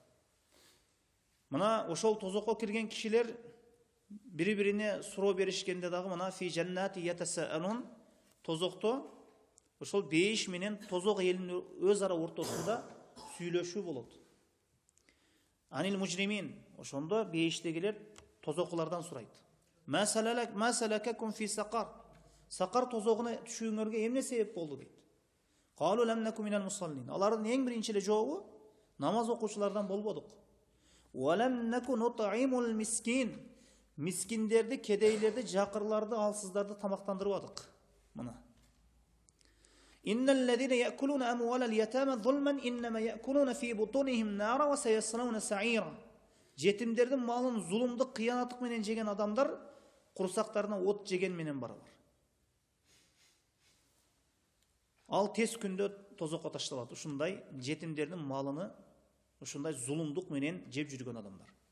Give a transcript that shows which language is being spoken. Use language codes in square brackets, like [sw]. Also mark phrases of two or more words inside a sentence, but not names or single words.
[ky] Мына ошол тозокко кирген кишилер бири-бирине суроо беришкенде дагы мына [ar] في جنات يتساءلون, [ky] тозокто ошол бейиш менен тозок элинин өз ара ортосунда сүйлөшүү болот. [ar] عن المجرمين, [ky] ошондо бейиштегилер тозокулардан сурайт. [ar] ما سلككم في سقر. [ky] Сақар тозогуна түшүүңөргө эмне себеп болду дейт. [ar] قالوا لم نك من المصلين. [ky] Алардын эң биринчи эле жообу намаз окуучулардан болбодук. [ar] ولم نك نطعم المسكين. [ky] Мискиндерди, кедейлерди, жакырларды, алсыздарды тамактандырбадык. Мына. [ar] إن الذين يأكلون أموال اليتامى ظلما إنما يأكلون في بطونهم نارا وسيصلون سعيرا. [ky] Жетимдердин малын зулумдук, кыянаттык менен жеген адамдар курсактарына от жеген менен баралар. Ал тез күндө тозокко ташталат. Ушундай жетимдердин малыны ушундай зулумдук менен жеп жүргөн адамдар.